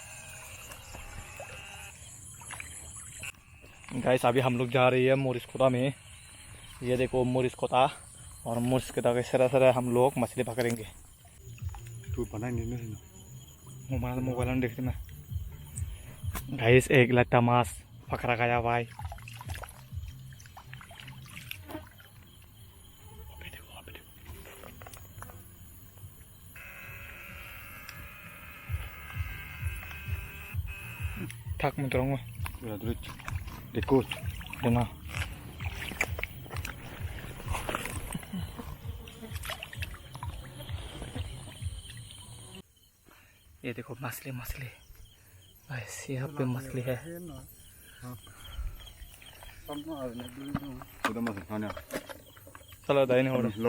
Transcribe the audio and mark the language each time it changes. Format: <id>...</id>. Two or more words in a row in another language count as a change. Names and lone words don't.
<hi>गाइस अभी हम लोग जा रही है मोरिस्कोता में। ये देखो मोरिस्कोता, और मोरिस्कोता के सरा सरा हम लोग मछली पकड़ेंगे। मोबाइल में देखते ना गाइस, एक लट्टा माछ पकड़ा गया भाई।</hi> <ko>탁 들어온 거. 야, 그렇지. 됐고. 되나?</ko> <hi>ये देखो मछली मछली, ऐसे यहाँ पे मछली है। चलो दाई नहीं हो रहा।</hi>